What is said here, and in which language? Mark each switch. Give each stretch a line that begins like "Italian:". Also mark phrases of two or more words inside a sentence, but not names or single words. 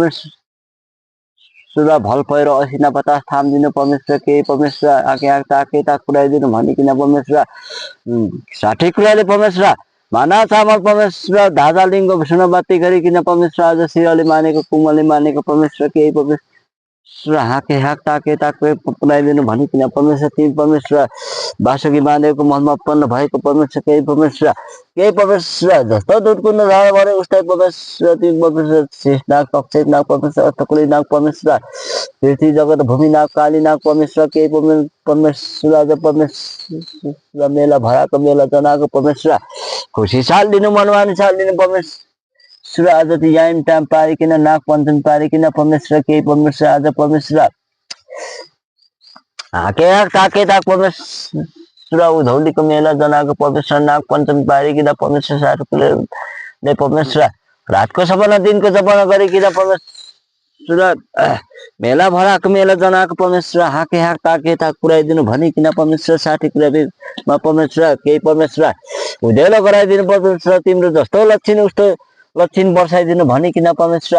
Nepali: परमेश्वर भल पहिरो असिना बतास थामिदिनु परमेश्वर केही परमेश्वर आके ताक पुऱ्याइदिनु भनिकन परमेश्वर साठी कुराले परमेश्वर माना चामल परमेश्वर धाजा लिङ्ग सुनबाती गरिकन परमेश्वर आज शिरले मानेको कुमलले मानेको परमेश्वर केही परमेश्वर हाके हाक ताके पुऱ्याइदिनु भनिकन परमेश्वर तिमी परमेश्वर वासुकी महादेवको महलमा उत्पन्न भएको परमेश्वर केही परमेश्वर जस्तो दुधको नझाडा भने उस्तै परमेश्वर तिमी परमेश्वर शेष नाग रक्षक नाग परमेश्वर अष्टकुली नाग परमेश्वर पृथ्वी जगत भूमि नाग काली नाग परमेश्वर केही परमेश्वर आज परमेश्वर मेला भडाको मेला जनाको परमेश्वर खुसी साल दिनु मनमानी साल दिनु परमेश्वर आज याम टाइम पारिकन नाग पञ्चम पारिकन परमेश्वर केही परमेश्वर आज परमेश्वर हाके हाक ताके ताक परमेश्वर उधौलीको मेला जनाको परमेश्वर नाग पञ्चम पारिकन परमेश्वर साटुले परमेश्वर रातको सपना दिनको सपना गरिकन परमेश्वर मेला भडाको मेला जनाको परमेश्वर हाके हाक ताके ताक पुऱ्याइदिनु भनिकन परमेश्वर साठी कुरामा परमेश्वर केही परमेश्वर उज्यालो गराइदिनु परमेश्वर तिम्रो जस्तो लक्षण उस्तो लक्षण वर्षाइदिनु भनिकन परमेश्वर